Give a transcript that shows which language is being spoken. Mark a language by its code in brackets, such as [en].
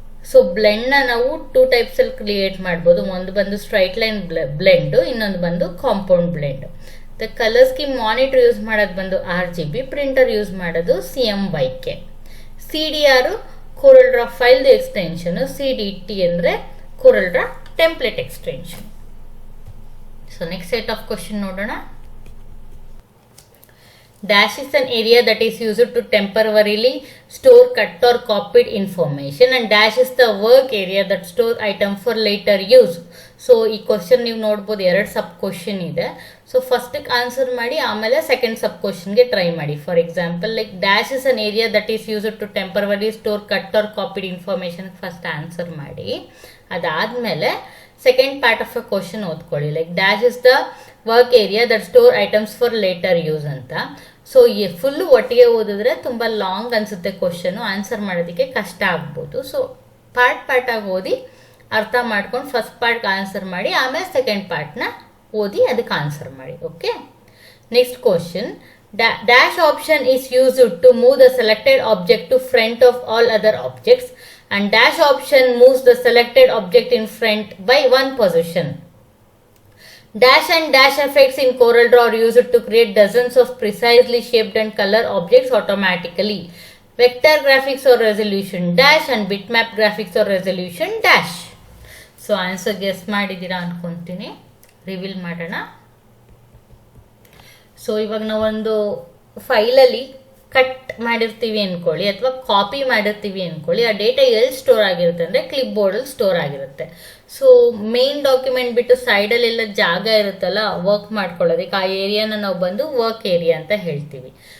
[kn] So ಬ್ಲೆಂಡ್ನ ನಾವು 2 ಟೈಪ್ಸಲ್ಲಿ create ಮಾಡ್ಬೋದು. ಒಂದು ಬಂದು ಸ್ಟ್ರೈಟ್ ಲೈನ್ ಬ್ಲೆಂಡು, ಇನ್ನೊಂದು ಬಂದು compound blend. The colour scheme monitor use ಮಾಡೋದು ಬಂದು RGB, ಪ್ರಿಂಟರ್ ಯೂಸ್ ಮಾಡೋದು CMYK. CDR CorelDRAW ಫೈಲ್ದು ಎಕ್ಸ್ಟೆನ್ಷನು, CDT ಅಂದರೆ CorelDRAW template extension. So next set of question ನೋಡೋಣ. [en] Dash is an area that is used to temporarily store cut or copied information and dash is the work area that stores item for later use. [kn] So ಈ question ನೀವು ನೋಡ್ಬೋದು 2 sub question ಇದೆ. So ಫಸ್ಟಿಗೆ answer ಮಾಡಿ, ಆಮೇಲೆ second ಸಬ್ ಕ್ವಶನ್ಗೆ try ಮಾಡಿ. [en] For example like dash is an area that is used to temporary store cut or copied information first answer ಮಾಡಿ. [kn] ಅದಾದಮೇಲೆ [en] second part of a question [kn] ಓದ್ಕೊಳ್ಳಿ. [en] Like dash is the work area that store items for later use ಅಂತ. [kn] So full ಒಟ್ಟಿಗೆ ಓದಿದ್ರೆ ತುಂಬ long ಅನಿಸುತ್ತೆ question, answer ಮಾಡೋದಕ್ಕೆ ಕಷ್ಟ ಆಗ್ಬೋದು. ಸೊ ಪಾರ್ಟಾಗಿ ಓದಿ ಅರ್ಥ ಮಾಡ್ಕೊಂಡು ಫಸ್ಟ್ ಪಾರ್ಟ್ಗೆ ಆನ್ಸರ್ ಮಾಡಿ, ಆಮೇಲೆ ಸೆಕೆಂಡ್ ಪಾರ್ಟ್ನ ಓದಿ ಅದಕ್ಕೆ ಆನ್ಸರ್ ಮಾಡಿ. [en] Okay, next question, dash option is used to move the selected object to front of all other objects and dash option moves the selected object in front by 1 position. Dash and dash effects in CorelDRAW are used to create dozens of precisely shaped and color objects automatically. Vector graphics or resolution dash and bitmap graphics or resolution dash. [kn] So answer guess ಮಾಡಿದ್ದೀರಾ ಅನ್ಕೊಂತೀನಿ. Reveal ಮಾಡೋಣ. So ಇವಾಗ ನಾವೊಂದು ಫೈಲಲ್ಲಿ cut ಮಾಡಿರ್ತೀವಿ ಅಂದ್ಕೊಳ್ಳಿ ಅಥವಾ copy ಮಾಡಿರ್ತೀವಿ ಅಂದ್ಕೊಳ್ಳಿ. ಆ ಡೇಟಾ ಎಲ್ಲಿ ಸ್ಟೋರ್ ಆಗಿರುತ್ತೆ ಅಂದರೆ ಕ್ಲಿಪ್ ಬೋರ್ಡಲ್ಲಿ ಸ್ಟೋರ್ ಆಗಿರುತ್ತೆ. ಸೊ ಮೇನ್ ಡಾಕ್ಯುಮೆಂಟ್ ಬಿಟ್ಟು ಸೈಡಲ್ಲೆಲ್ಲ ಜಾಗ ಇರುತ್ತಲ್ಲ ವರ್ಕ್ ಮಾಡ್ಕೊಳ್ಳೋದಕ್ಕೆ, ಆ ಏರಿಯಾನ ನಾವು ಬಂದು ವರ್ಕ್ ಏರಿಯಾ ಅಂತ ಹೇಳ್ತೀವಿ.